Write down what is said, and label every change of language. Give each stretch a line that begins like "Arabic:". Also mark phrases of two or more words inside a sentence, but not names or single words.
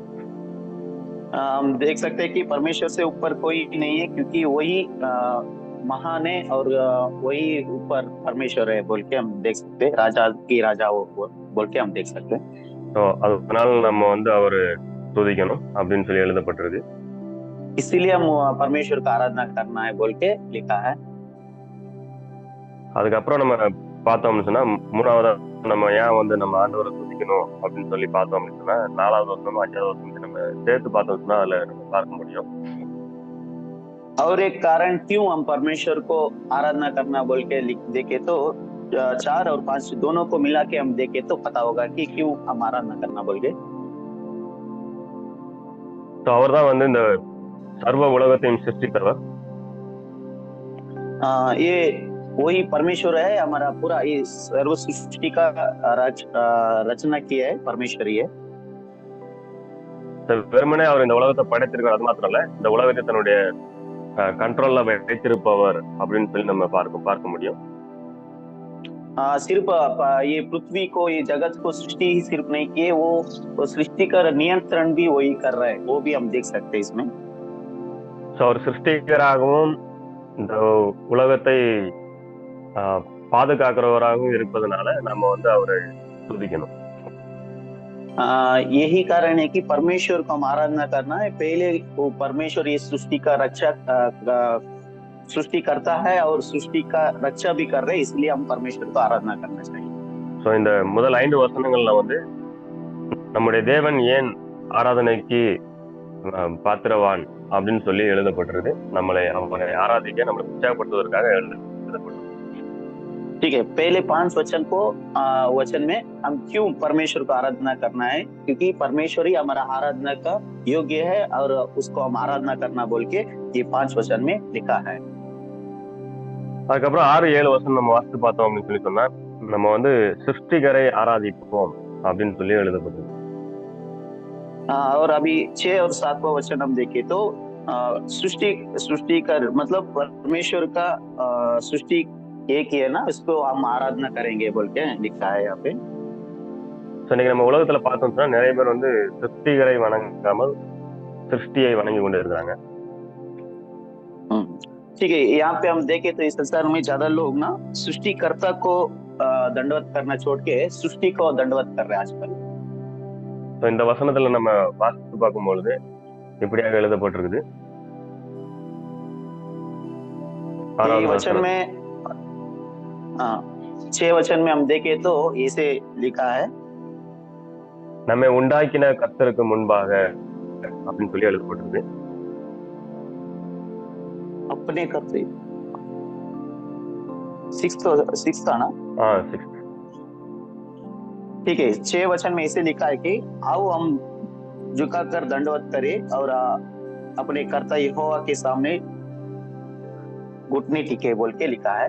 Hindi: हम देख सकते हैं कि परमेश्वर से ऊपर कोई नहीं है, क्योंकि वही महान है और वही ऊपर परमेश्वर है बोल के हम देख सकते हैं. राजा की राजा वो बोल के हम देख सकते हैं.
Tamil: ஸோ அதனால நம்ம வந்து அவரு துதிக்கணும் அப்படின்னு சொல்லி எழுதப்பட்டிருக்கு.
Hindi: इसीलिए हम परमेश्वर का आराधना करना है बोल के लिखा है.
Tamil: அதுக்கப்புறம் நம்ம பார்த்தோம்னு சொன்னா, 3வது நம்ம ஏன் வந்து நம்ம ஆண்டவரை துதிக்கணும் அப்படின்னு சொல்லி பார்த்தோம் அப்படின்னு சொன்னா, 4வது வசனம் 5வது வசனம் நம்ம சேர்த்து பார்த்தோம்னு சொன்னா அதுல நம்ம பார்க்க முடியும்.
Hindi: और एक कारण क्यों हम परमेश्वर को आराधना करना बोल के लिख देखे तो 4 और 5 दोनों को मिला के हम देखे तो पता होगा कि क्यों हम आराधना करना बोल के.
Tamil: ஸோ அவர் தான் வந்து இந்த சர்வ உலகத்தையும் சிருஷ்டித்தவர்.
Hindi: ये वही परमेश्वर है, हमारा पूरा ये सर्व सृष्टि का रचना किया है परमेश्वर ही है.
Tamil: வெறுமனே அவர் இந்த உலகத்தை படைத்திருக்கார், அது மாத்திரம் இல்ல, இந்த உலகத்தை தன்னுடைய கண்ட்ரோல்ல வைத்திருப்பவர் அப்படின்னு சொல்லி நம்ம பார்க்க முடியும்.
Hindi: सिर्फ ये पृथ्वी को, ये जगत को सृष्टि ही सिर्फ नहीं किए, वो सृष्टि का नियंत्रण भी वही कर रहा है, वो भी हम देख सकते हैं इसमें.
Tamil: ஸோ அவர் சிருஷ்டிகராகவும் இந்த உலகத்தை பாதுகாக்கிறவராகவும் இருப்பதனால நம்ம வந்து அவரை துதிக்கணும்.
Hindi: यही कारण है कि परमेश्वर को हम आराधना करना है. पहले वो परमेश्वर ये सृष्टि का रक्षा सृष्टि करता है और सृष्टि का रक्षा भी कर रहे हैं, इसलिए हम परमेश्वर को आराधना करना चाहिए.
Tamil: ஸோ இந்த முதல் 5 வசனங்கள்ல வந்து நம்முடைய தேவன் ஏன் ஆராதனைக்கு பாத்திரவான் அப்படின்னு சொல்லி எழுதப்பட்டிருக்கு. நம்மளை அவரை ஆராதிக்க, நம்மளை உற்சாகப்படுத்துவதற்காக எழுதப்பட்டிருக்கு.
Hindi: ठीक है, पहले 5 वचन में हम क्यों परमेश्वर को आराधना करना है, क्योंकि परमेश्वर ही हमारा आराधना का योग्य है और उसको हम आराधना करना बोल के ये 5 वचन में लिखा है.
Tamil: அதுக்கப்புறம் 6-7 வசனம் நம்ம வாசித்து பார்த்தோம் அப்படின்னு சொல்லி சொன்னா, நம்ம வந்து சிருஷ்டிகரை ஆராதிப்போம் அப்படின்னு சொல்லி எழுதப்பட்டிருக்கு.
Hindi: और अभी 6 और 7वां वचन हम देखें तो सृष्टि का मतलब परमेश्वर का सृष्टि एक ही है ना, इसको हम आराधना करेंगे बोल के लिखा है यहाँ पे.
Tamil: ஸோ இன்னைக்கு நம்ம உலகத்துல பார்த்தோம்னா நிறைய பேர் வந்து சிருஷ்டிகரை வணங்காமல் சிருஷ்டியை வணங்கி கொண்டு இருக்கிறாங்க.
Hindi: ठीक है, यहाँ पे हम देखें तो इस संसार में ज्यादा लोग ना सृष्टिकर्ता को दंडवत करना छोड़ के सृष्टि को दंडवत कर रहे हैं आजकल.
Tamil: ஸோ இந்த வசனத்துல நம்ம வாசித்து பார்க்கும்பொழுது இப்படியாக எழுதப்பட்டிருக்குது.
Hindi: वचन में 6 वचन में हम देखें तो ऐसे लिखा है,
Tamil: நம்மை உண்டாக்கின கர்த்தருக்கு முன்பாக அப்படின்னு சொல்லி எழுதப்பட்டிருக்கு.
Hindi: अपने करते 6 था ना. 6. ठीक है, 6 वचन में ऐसे लिखा है कि आओ हम झुकाकर दंडवत करें और अपने कर्ता यहोवा के सामने घुटने टिके बोल के लिखा है.